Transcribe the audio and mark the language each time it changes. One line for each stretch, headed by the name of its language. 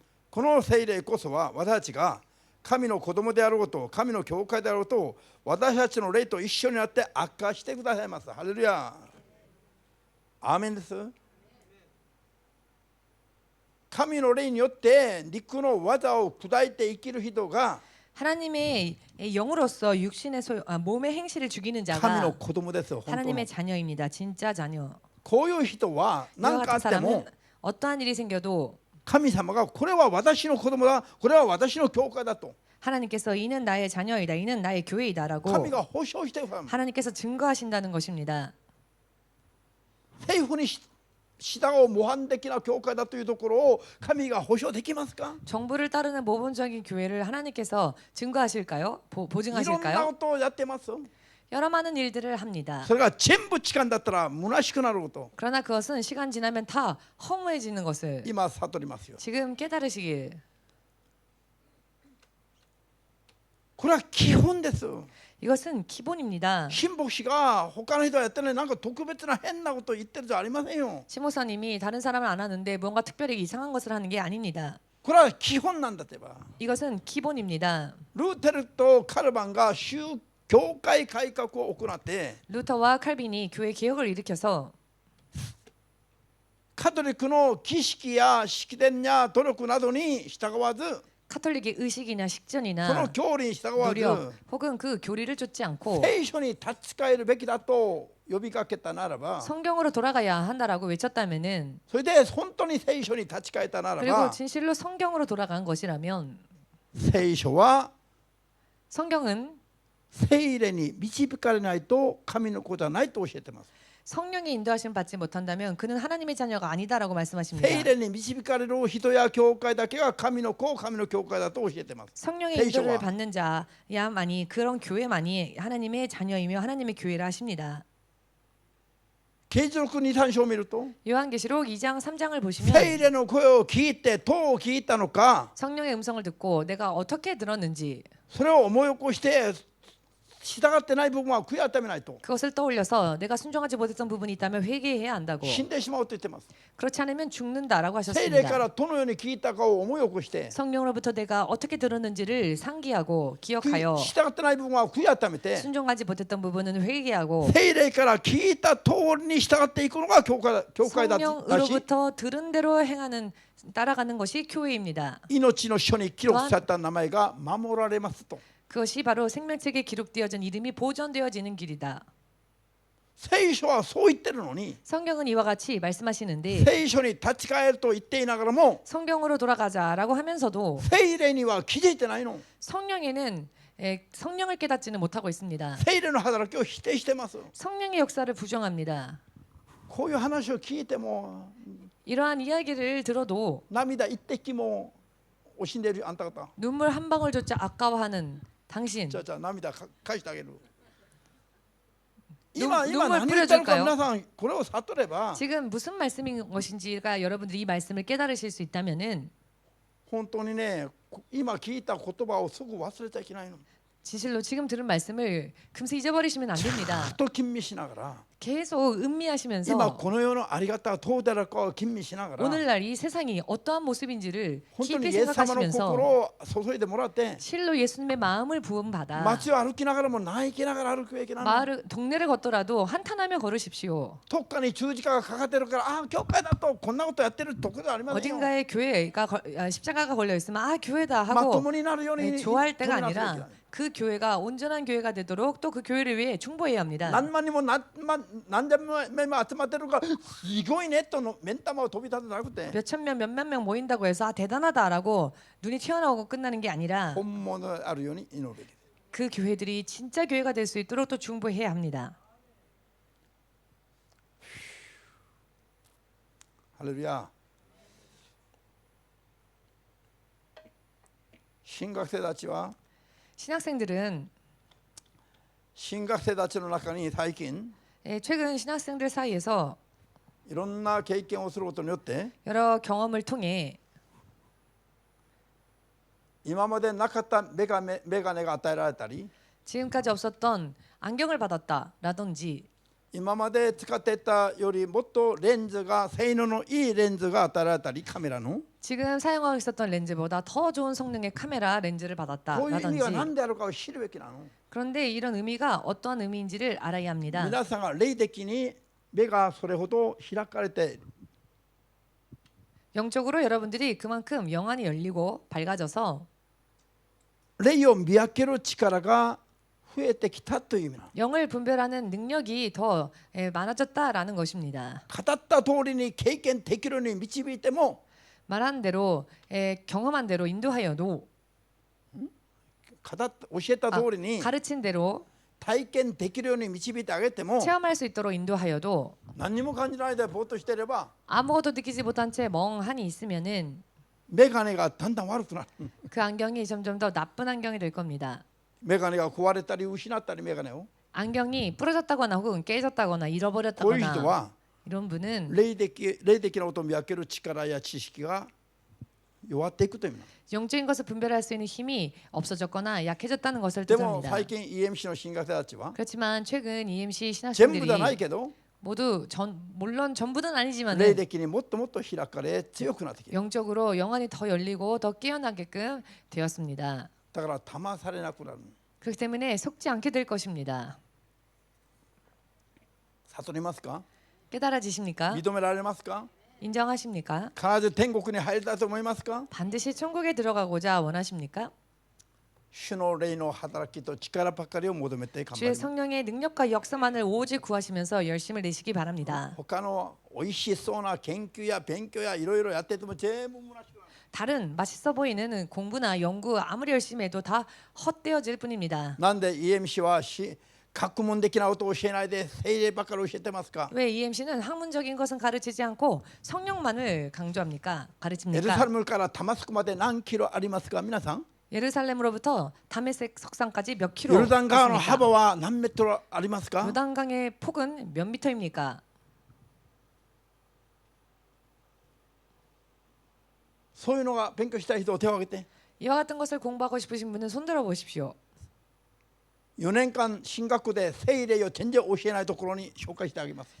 Japanese: この聖霊こそは私たちが神の子供であることを、神の教会であることを私たちの霊と一緒になって明かしてくださいます。ハレルヤ。アーメンです。神の霊によって肉の技を砕いて生きる人が
Korean: 하나님의 영으로서 몸의 행실을 죽이는 자가
Japanese: の子供ですよ。本当の
Korean: 하나님의 자녀입니다. 진짜 자녀.
Japanese: こういう人は
Korean: 이와
Japanese: 何かあ
Korean: 같은
Japanese: っても
Korean: 사람은 어떠한 일이 생겨도
Japanese: 神様がこれは私の子供だ、これは私の教会だと
Korean: 하나님께서 이는 나의 자녀이다, 이는 나의 교회이다라고
Japanese: 神が保証してくださいます。
Korean: 하나님께서 증거하신다는 것입니다.
Japanese: 政府に従う模範的な教会だというところを神が保証できますか？
Korean: 정부를 따르는 모범적인 교회를 하나님께서 증거하실까요?
Japanese: いろんな
Korean: 보증하실까요?
Japanese: ことをやってます。
Korean: 여러 많은 일들을 합니다.
Japanese: それが全部時間だったら虚しくなること
Korean: 그러나 그것은 시간 지나면 다 허무해지는 것을
Japanese: 今悟りますよ。
Korean: 지금 깨달으시길.
Japanese: これは基本です。
Korean: 이것은 기본입니다.
Japanese: 新牧師が他の人はやってないなんか特別な変なことを言ってるじゃありませんよ。
Korean: 시모사님이 다른 사람은 안 하는데 뭔가 특별히 이상한 것을 하는 게 아닙니다.
Japanese: これは基本なんだってば。
Korean: 이것은 기본입니다.
Japanese: ルーテルとカルバンが教会改革を行って
Korean: 루터와 칼빈이 교회 개혁을 일으켜서
Japanese: カトリックの儀式や式典や努力などに従わず
Korean: 카톨릭의 의식이나
Japanese: その
Korean: 식전이나
Japanese: 教理に従わず
Korean: 노력 혹은 그 교리를 쫓지 않고
Japanese: 聖書に立ち返るべきだと呼びかけたならば
Korean: 성경으로 돌아가야 한다라고 외쳤다면은
Japanese: それで本当に聖書に立ち返ったなら
Korean: 그리고
Japanese: ば
Korean: 진실로 성경으로 돌아간 것이라면
Japanese: 聖書は
Korean: 성경은
Japanese: 聖霊に導かれないと神の子じゃないと教えてます。
Korean: 성령의 인도하심 받지 못한다면 그는 하나님의 자녀가 아니다라고 말씀하십니다.
Japanese: 聖霊に導かれる人や教会だけが神の子、神の教会だと教えてます。
Korean: 성령의
Japanese: 聖書
Korean: 인도를
Japanese: は
Korean: 받는 자야만이 그런 교회만이 하나님의 자녀이며 하나님의 교회라 하십니다.
Japanese: 啓示録2、3章を見ると
Korean: 요한계시록 2장 3장을
Japanese: 聖
Korean: 보시면
Japanese: 霊の声を聞いてどう聞いたのか
Korean: 성령의 음성을 듣고 내가 어떻게 들었는지
Japanese: それを思い起こして従ってない部分は悔い改めないと
Korean: 그것을 떠올려서 내가 순종하지 못했던 부분이 있다면 회개해야 한다고.
Japanese: 死んでしまうと言ってます。
Korean: 그렇지 않으면 죽는다라고
Japanese: 聖霊か
Korean: 하셨습니다.
Japanese: らどのように聞いたかを思い起こして
Korean: 성령으로부터 내가 어떻게 들었는지를 상기하고 기억하여
Japanese: 従ってない部分は悔い改めて
Korean: 순종하지 못했던 부분은 회개하고
Japanese: 聖霊から聞いた通りに従っていくのが教会だし
Korean: 성령으로부터 들은 대로 행하는 따라가는 것이 교회입니다.
Japanese: 命の書に記録された名前が守られますと
Korean: 그것이 바로 생명책에 기록되어진 이름이 보존되어지는 길이다.
Japanese: 聖書はそう言ってるのに
Korean: 성경은 이와 같이 말씀하시는데
Japanese: 聖書に立ち返ると言っていながらも
Korean: 성경으로 돌아가자라고 하면서도
Japanese: 聖霊には気づいてないの。
Korean: 성령에는 성령을 깨닫지는 못하고 있습니다.
Japanese: 聖霊の働きを否定してます。
Korean: 성령의 역사를 부정합니다.
Japanese: こういう話を聞いても
Korean: 이러한 이야기를 들어도
Japanese: 涙一滴も惜しんでいるあんた方
Korean: 눈물 한 방울조차 아까워하는 당신.
Japanese: じゃあ涙返してあげる。
Korean: 눈
Japanese: 今
Korean: 눈물
Japanese: 何言ってるか
Korean: 뿌려줄까요?
Japanese: 皆さんこれを悟れば
Korean: 지금 무슨 말씀인 것인지가 여러분들이 이 말씀을 깨달으실 수 있다면은
Japanese: 本当にね今聞いた言葉をすぐ忘れちゃいけないの。
Korean: 진실로 지금 들은 말씀을 금세 잊어버리시면 안 됩니다.
Japanese: と吟味しながら
Korean: 계속
Japanese: 今
Korean: 음미하시면서
Japanese: この世のありがたがどうであるかを吟味しながら
Korean: 오늘날 이 세상이 어떠한 모습인지를
Japanese: 本当に
Korean: 깊이
Japanese: イエス様の
Korean: 생각하시면서
Japanese: 心を注いでもらって
Korean: 실로 예수님의 마음을 부음받아
Japanese: 街を歩きながらも泣きながら歩くべきなの。
Korean: 마을 동네를 걷더라도 한탄하며 걸으십시오.
Japanese: どっかに十字架がかかってるからああ教会だとこんなことやってるとこじゃありませんよ。
Korean: 어딘가에 십자가가 걸려 있으면 아 교회다
Japanese: まと
Korean: 하고
Japanese: もになるように
Korean: 좋아할 때가
Japanese: 止めなさいといけ
Korean: 아니라
Japanese: ない。
Korean: 그 교회가 온전한 교회가 되도록 또 그 교회를 위해 충고해야 합니다.
Japanese: 何万人も何千名も集まってるからすごいねとの目ん玉を飛び立てなくて
Korean: 몇천 명, 몇만 명 모인다고 해서 아 대단하다라고 눈이 튀어나오고 끝나는 게 아니라
Japanese: 本物であるように祈るべきです。
Korean: 그 교회들이 진짜 교회가 될 수 있도록 또 중보해야 합니다.
Japanese: ハレルヤ。新学生たちは
Korean: 신학생들은
Japanese: 新学生たちの中に最近
Korean: 최근 신학생들 사이에서
Japanese: いろんな経験をすることによって
Korean: 여러 경험을 통해
Japanese: 今までなかったメガネが与えられたり
Korean: 지금까지 없었던 안경을 받았다라든지
Japanese: 今まで使っていたよりもっとレンズが性能のいいレンズが与えられたりカメラの
Korean: 지금 사용하고 있었던 렌즈보다 더 좋은 성능의 카메라 렌즈를
Japanese: こういう意味が
Korean: 받았다라든지
Japanese: 何であるかを知るべきなの。
Korean: 그런데 이런 의미가 어떠한 의미인지를 알아야 합니다.
Japanese: 皆さんが霊的に目がそれほど開かれて
Korean: 영적으로 여러분들이 그만큼 영안이 열리고 밝아져서
Japanese: 霊を見分ける力が増えてきたという意味なの。
Korean: 영을 분별하는 능력이 더 많아졌다라는 것입니다.
Japanese: 語った通りに経験できるように導いても
Korean: 말한 대로 경험한 대로 인도하여도
Japanese: 教えた通りに
Korean: 가르친 대로
Japanese: 体験できるように導いてあげても
Korean: 체험할 수 있도록 인도하여도
Japanese: 何にも感じないでぼーっとしていれば
Korean: 아무것도 느끼지 못한 채 멍하니 있으면은
Japanese: 眼鏡がだんだん悪くなる。
Korean: 그 안경이 점점 더 나쁜 안경이 될 겁니다.
Japanese: 眼鏡が壊れたり失ったり眼鏡を
Korean: 안경이 부러졌다거나 혹은 깨졌다거나
Japanese: こういう人
Korean: 잃어버렸다거나
Japanese: は
Korean: 이런 분은
Japanese: 霊的なことを見分ける力や知識が弱っていくという意味なんです。
Korean: 영적인 것을 분별할 수 있는 힘이 없어졌거나 약해졌다는 것을
Japanese: でも
Korean: 뜻합니다.
Japanese: 最近 EMC の進学生たちは
Korean: 그렇지만 최근 EMC
Japanese: 全部ではないけど
Korean: 모두 물론 전부는
Japanese: 霊
Korean: 아니지만은
Japanese: 的にもっともっと開かれ強くなってきて、
Korean: 영적으로 영안이 더 열리고 더 깨어나게끔 되었습니다.
Japanese: だから騙されなくなる。
Korean: 그렇기 때문에 속지 않게 될 것입니다.
Japanese: 悟りますか？
Korean: 깨달아지십니까?
Japanese: 認められますか？
Korean: 인정하십니까?
Japanese: 必ず天国に入りたいと思いますか？
Korean: 반드시 천국에 들어가고자 원하십니까?
Japanese: 主の霊の働きと力ばかりを求めて頑張
Korean: 주의
Japanese: ります。
Korean: 성령의 능력과 역사만을 오직 구하시면서 열심을 내시기 바랍니다.
Japanese: 他の美味しそうな研究や勉強やいろいろやってても全部虚しくなる。
Korean: 다른 맛있어 보이는 공부나 연구 아무리 열심히 해도 다 헛되어질 뿐입니다.
Japanese: なんで EMC は学問的なことを教えないで聖霊ばかり教えてますか？
Korean: 왜 EMC는 학문적인 것은 가르치지 않고 성령만을 강조합니까?
Japanese: エルサレ
Korean: 가르칩니까?
Japanese: ムからダマスクまで何キロありますか？
Korean: 皆さん 예루살렘으로부터 다메섹 석산까지 몇 킬로
Japanese: ヨルダン川の
Korean: 있습니까?
Japanese: 幅は何メートルありますか？
Korean: 요단강의 폭은 몇 미터입니까?
Japanese: そういうのが勉強したい人を手を挙げて。
Korean: 이와 같은 것을 공부하고 싶으신 분은 손들어 보십시오.
Japanese: 4年間進学で聖霊を全然教えないところに紹介してあげます。